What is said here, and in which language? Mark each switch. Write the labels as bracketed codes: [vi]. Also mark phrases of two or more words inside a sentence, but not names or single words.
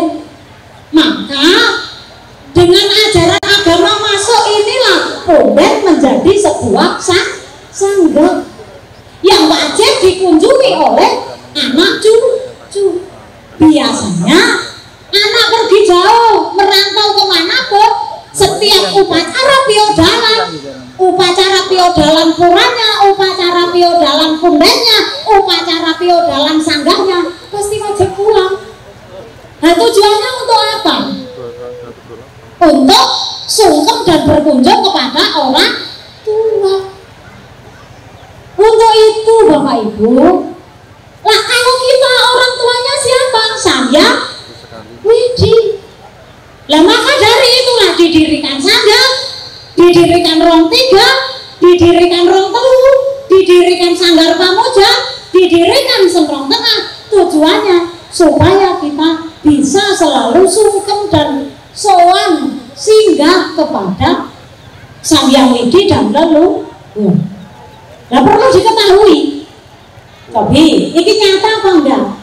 [id] Maka dengan ajaran agama masuk inilah punden menjadi sebuah sangga yang wajib dikunjungi oleh anak cucu. Biasanya anak pergi jauh merantau kemanapun, setiap upacara piodalan puranya, upacara piodalan pundennya, upacara piodalan sanggahnya pasti wajib pulang. Nah tujuannya untuk apa? Untuk sungkem dan berkunjung kepada orang tua. Untuk itu Bapak Ibu, lah kalau kita orang tuanya siapa? Saya Widi. Lah maka dari itulah didirikan sangga, didirikan rong tiga, didirikan [jv] rong telu, [id] didirikan sanggar pamuja, didirikan semprong tengah. Tujuannya supaya kita bisa selalu sungkem dan sowan singgah kepada Sang Hyang Widi dan leluhur. Nah perlu diketahui, tapi ini nyata apa enggak?